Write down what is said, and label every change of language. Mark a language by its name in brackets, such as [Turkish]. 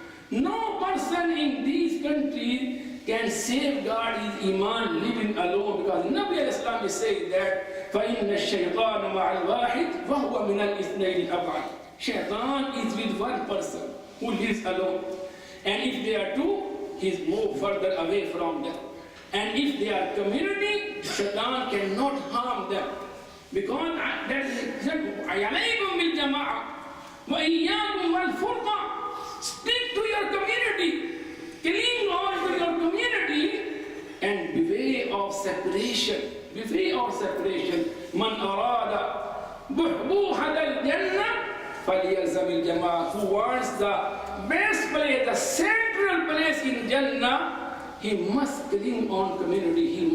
[English] No person in these countries can safeguard his iman living alone, because Nabi al-Islam is saying that [Arabic] فَإِنَّ الشَّيْطَانَ مَعَ الْوَاحِدِ وَهُوَ مِنَ الْإِثْنَيْنِ أَبْعَدِ. [English] Shaitan is with one person who lives alone. And if they are two, he is more further away from them. And if they are community, Shaitan cannot harm them. Because that is [Arabic] عَلَيْكُمْ بِالْجَمَاعَةِ وَإِيَّاكُمْ وَالْفُرْقَةِ. [English] Stick to your community. Cling on to your community and beware of separation. Beware of separation. [Arabic] مَنْ أَرَادَ بُحْبُوحَةَ الْجَنَّةِ فَلْيَلْزَمِ الْجَمَاعَةِ. [English] Who wants the best place, the central place in Jannah, he must cling on community.